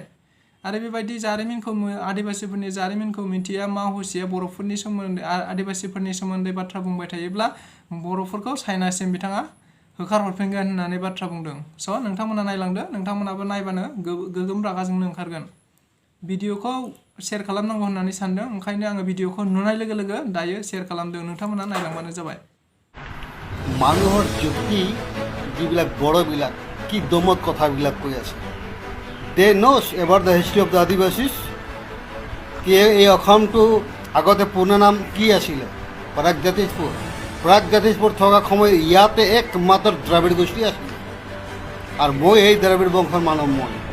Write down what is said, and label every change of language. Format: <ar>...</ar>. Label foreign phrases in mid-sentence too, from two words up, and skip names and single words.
<brx>आरो बेबायदि जारिमिनखौ आदिबासीफोरनि जारिमिनखौ मिथिया मा हुसिया बर'फोरनि सोमोन्दै आदिबासीफोरनि सोमोन्दै बाथ्रा बुंबाय थायोब्ला बर'फोरखौ चाइनासिम बिथाङा होखारहरफिनगोन होननानै बाथ्रा बुंदों स' नोंथांमोना नायलांदो नोंथांमोनाबो नायबानो गोगोम रागा जोंनो ओंखारगोन भिडिअखौ शेयार खालामनांगौ होननानै सानदों ओंखायनो आङो भिडिअखौ नुनाय लोगो लोगो दायो शेयार खालामदों नोंथांमोना नायलांबानो जाबाय</brx> <as>মানুহৰ যুক্তি যিবিলাক বড়বিলাক কি দমত কথাবিলাক কৈ আছে</as> <en>they knows about the history of the Adivasis</en> <as>কি এই অসমটো আগতে পূৰ্ণ নাম কি আছিলে প্ৰাগজ্যোতিষপুৰ থকা সময় ইয়াতে একমাত্ৰ দ্ৰাবিড় গোষ্ঠী আছিল আৰু মই এই দ্ৰাবিড় বংশৰ মানুহ মই</as>